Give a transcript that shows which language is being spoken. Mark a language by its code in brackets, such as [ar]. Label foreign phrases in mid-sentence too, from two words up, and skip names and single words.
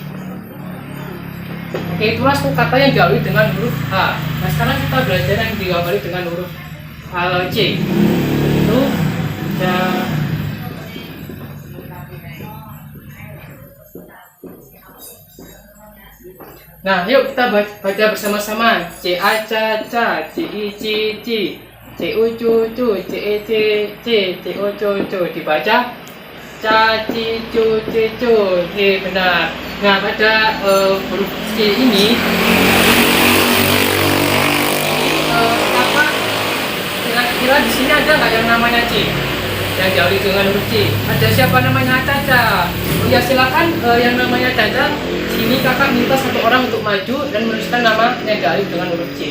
[id] Oke, itulah suku kata yang diawali dengan huruf H. Nah, sekarang kita belajar yang diawali dengan huruf C. Itu Nah, yuk kita baca bersama-sama. C A ca ca, C I ci ci, C U cu cu, C E c c, C O cu cu. Dibaca ca ci cu ci cu. Oke, benar. Nah, pada huruf C ini apa? Kira-kira di sini ada nggak yang namanya C? Yang diawali dengan huruf C. Ada siapa namanya Caca? Oh ya, silakan yang namanya Caca. Sini kakak minta satu orang untuk maju dan menuliskan nama yang diawali dengan huruf C.